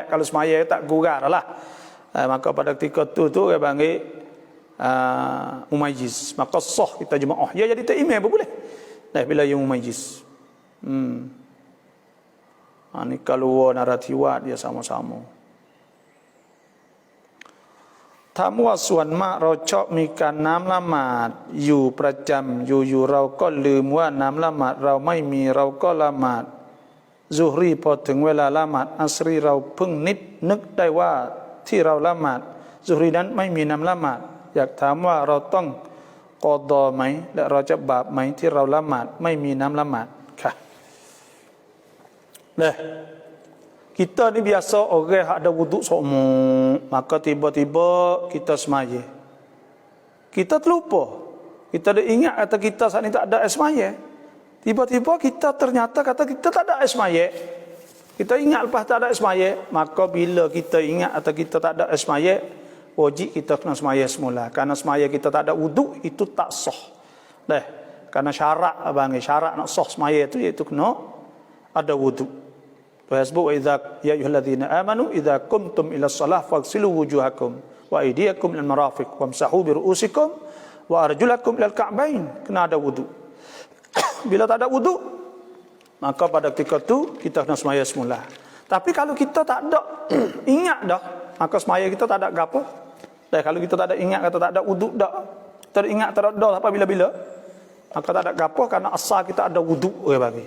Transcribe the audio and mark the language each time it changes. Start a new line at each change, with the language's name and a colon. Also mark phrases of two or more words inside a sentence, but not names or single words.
Malay: Kalau semaya tak gurar lah. Maka pada ketika tu dia panggil mumayyiz, maka sah kita jemaah. Ya jadi tak imam pun boleh. Dah bila dia mumayyiz. Ni kalau naratiwat dia sama-sama. Tamu asuan mak rocok mikan
Thai: น้ำ ละหมาดอยู่ประจำอยู่เราก็ลืมว่าน้ำละหมาดเราไม่ มีเราก็ละหมาดซุฮรีพอถึงเวลาละหมาดอัสรีเราเพิ่งนึกได้ว่าที่เราละหมาดซุฮรีนั้นไม่มีน้ำละหมาดอยากถามว่าเราต้องกอฎอไหมและเราจะบาปไหมที่เราละหมาดไม่มีน้ำละหมาดค่ะ
Malay: kita ni biasa orang ada wuduk semua, maka tiba-tiba kita semaya. Kita terlupa. Kita ada ingat kata kita saat ni tak ada air semaya. Tiba-tiba kita ternyata kata kita tak ada air semaya. Kita ingat lepas tak ada air semaya, maka bila kita ingat atau kita tak ada air semaya, wajib kita kena semaya semula. Karena semaya kita tak ada wuduk, itu tak sah. Karena syarat syarat nak sah semaya itu iaitu kena ada wuduk.
Arabic: Sebut وإذا يا أيها الذين آمنوا إذا قمتم إلى الصلاة فاغسلوا وجوهكم وأيديكم إلى المرافق وامسحوا برءوسكم وأرجلكم إلى الكعبين.
Malay: Kena ada wudu. Bila tak ada wudu, maka pada ketika itu kita kena semaya semula. Tapi kalau kita tak ada ingat dah, maka semaya kita tak ada gapo. Dan kalau kita tak ada ingat kata tak ada wudu dah, teringat tak ada apa bila-bila, maka tak ada gapo karena asal kita ada wudu orang bagi.